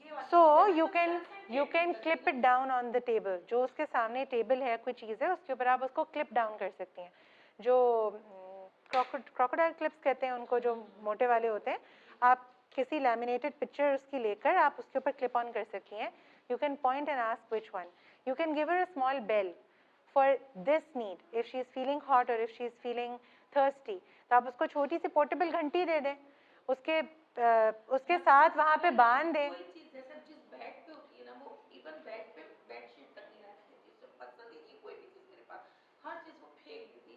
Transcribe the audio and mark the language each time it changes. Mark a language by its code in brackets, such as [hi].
[en] So you can clip it down on the table. [hi] जो उसके सामने टेबल है, कोई चीज़ है, उसके ऊपर आप उसको क्लिप डाउन कर सकती हैं. जो क्रोकोडाइल क्लिप्स कहते हैं उनको, जो मोटे वाले होते हैं, आप किसी लैमिनेटेड पिक्चर उसकी लेकर आप उसके ऊपर क्लिप ऑन कर सकती हैं. [en] You can point and ask which one. You can give her a small bell for this need. If she is feeling hot or if she is feeling thirsty, [hi] तो आप उसको छोटी सी पोर्टेबल घंटी दे दें, उसके साथ वहाँ पे बांध दें. कोई चीज जैसे जिस बेड पे होती है ना, वो इवन बेड पे बेडशीट तक नहीं रखती थी, उससे पसंद ही नहीं कोई भी चीज मेरे पास, हर चीज वो फेंक देती।